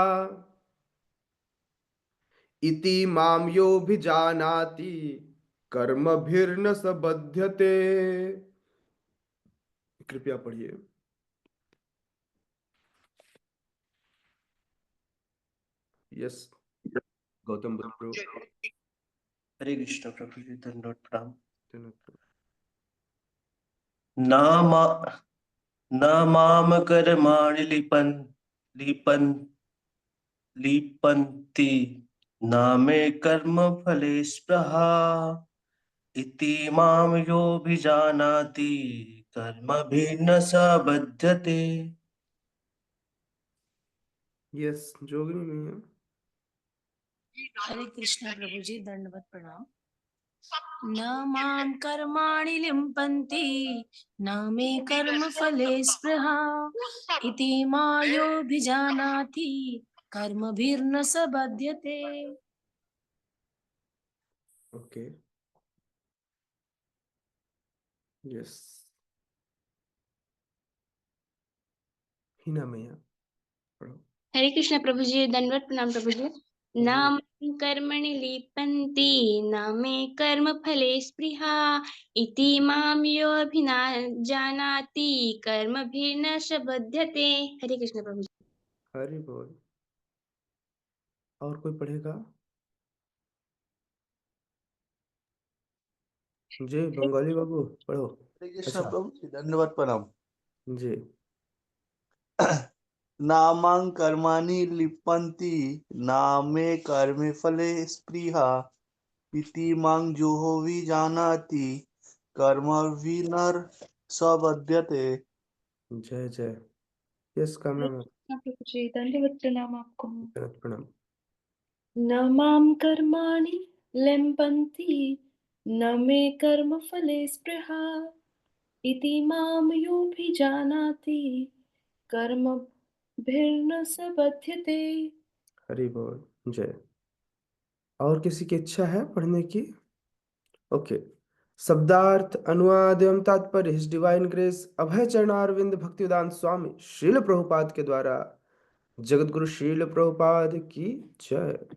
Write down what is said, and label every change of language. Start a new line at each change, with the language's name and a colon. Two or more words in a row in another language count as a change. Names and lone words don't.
Sanskrit: इति माम योऽभिजानाति कर्मभिर्न स बध्यते।
Hindi: कृपया पढ़िए। यस, गौतम बुद्ध प्रो। हरे कृष्ण प्रभु जी, दंडवत प्रणाम। धन्यवाद।
Sanskrit: न मा न माम कर्माणि लिपन् लिपन्ति न मे कर्म फले स्पृहा। इति माम योऽभिजानाति कर्मभिर्न स बध्यते।
Hindi: यस, जोगनी में है। हरे कृष्ण प्रभु जी, दंडवत प्रणाम।
Sanskrit: न माम कर्माणि लिम्पन्ति न मे कर्म फले स्पृहा। इति मायोभिजानाति कर्मभिर्न स बध्यते।
English: OK, yes.
Hindi: हिना मैया पढ़ो। हरे कृष्ण प्रभु जी, दंडवत प्रणाम प्रभु जी। जी।
Sanskrit: नाम कर्मणि लिपन्ति न मे कर्म फले स्पृहा। इति माम योऽभिना जानाति कर्मभिर्न स बध्यते।
Hindi: हरे कृष्ण प्रभु जी। हरि बोल। और कोई पढ़ेगा? जी, बंगाली बाबू पढ़ो। हरे कृष्ण अच्छा, प्रभु जी, दंडवत प्रणाम। जी।
Sanskrit: नामां कर्माणि लिपन्ति नामे कर्मे फले स्पृहा। इति मां जुहोवि जानाति कर्मभिर्न स बध्यते।
Hindi: जय जय। यस, कामना में। प्रभु जी, दंडवत प्रणाम आपको। धन्यवाद, प्रणाम।
Sanskrit: न माम कर्माणि लिम्पन्ति न मे कर्म फले स्पृहा। इति माम योऽभिजानाति कर्मभिर्न स बध्यते।
Hindi: हरि बोल। जय। और किसी की इच्छा है पढ़ने की? ओके। शब्दार्थ, अनुवाद एवं तात्पर्य
English: His Divine Grace
Hindi: अभय चरणारविंद भक्तिवेदांत स्वामी श्रील प्रभुपाद के द्वारा। जगत गुरु श्रील प्रभुपाद की जय।